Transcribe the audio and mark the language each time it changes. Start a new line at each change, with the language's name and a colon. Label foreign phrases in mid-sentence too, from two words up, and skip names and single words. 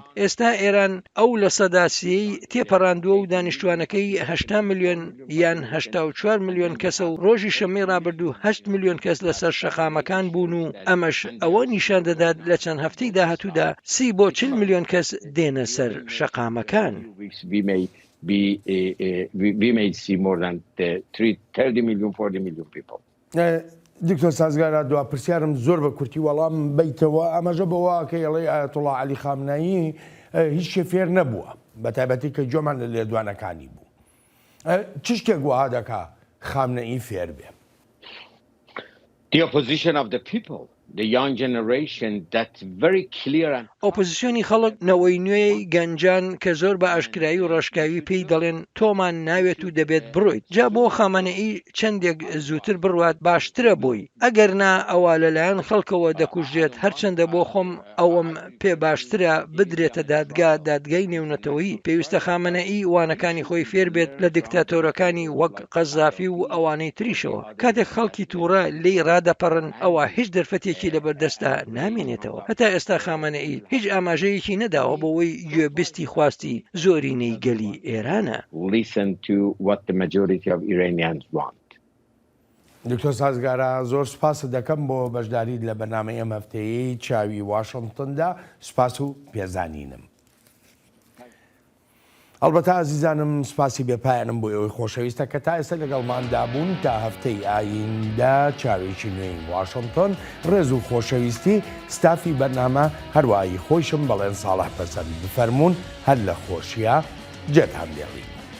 Central Kurdish: ئێستا ئێران ئەو لە 30 تێپەڕاندووە و دانیشتوانەکەی 8 ملیۆن یان 84 ملیۆن کەسە و ڕۆژی شەمەی ڕابردوو 8 ملیۆن کەس لەسەر شەقامەکان بوون و ئەمەش ئەوە نیشان دەدات لە چەند هەفتەی داهاتوودا 30 بۆ 40 ملیۆن کەس دێنە سەر شەقامەکان.
English: We may see more than 30 million, 40 million people.
Central Kurdish: دکتۆر سازگارە دوا پرسیارم زۆر بە کورتی وەڵام بیتەوە ئەمەژە بەوە کە ئەڵێ ئایەتوڵا عەلی خامنەیی هیچ شێ فێر نەبووە بە تایبەتی کە جۆمان لە لێدوانەکانی بوو. چ شتێک وەها دەکا خامنەئی فێر بێ؟
English: The opposition of the people. the young generation that's very clear and
Central Kurdish: ئۆپۆزیسیۆنی خەڵک نەوەی نوێی گەنجان کە زۆر بە ئاشکرایی و ڕۆژکاوی پێی دەڵێن تۆمان ناوێت و دەبێت بڕۆیت جا بۆ خامنەئی چەندێک زووتر بڕوات باشترە بووی ئەگەر نا ئەوە لەلایەن خەڵکەوە دەکوژێت هەرچەندە بۆ خۆم ئەوەم پێ باشترە بدرێتە دادگای نێونەتەوەی پێویستە خامنەئی وانەکانی خۆی فێر بێت لە دیکتاتۆرەکانی وەک قەزافی و ئەوانەی تریشەوە کاتێک خەڵکی تووڕە لی ڕادەپەڕن ئەوە هیچ دەرفەتێکی لەبەردەستە نامێنێتەوە هەتا ئێستا خامنەئی هیچ ئاماژەیەکی نەداوە بەوەی گوێبستی خواستی زۆرینەی گەلی ئێرانە.
English: listen to what the majority of Iranians want.
Central Kurdish: دکتۆر سازگارە زۆر سوپاس دەکەم بۆ بەشداریت لە بەنامەی ئەم هەفتەیەی چاوی واشنگتندا سوپاس و پێزانینم. ئەلبەتە ئازیزانم سوپاسی بێپایانم بۆ ئەوەی خۆشەویستە کە تا ئێستا لەگەڵماندا بوون تا هەفتەی ئایندە چاوێکی نوێی واشنگتن ڕێز و خۆشەویستی ستافی بەرنامە هەروایی خۆشم بەڵێن ساڵح پەسەند بفەرمونون هەر لە خۆشیە جێتان دێڵین.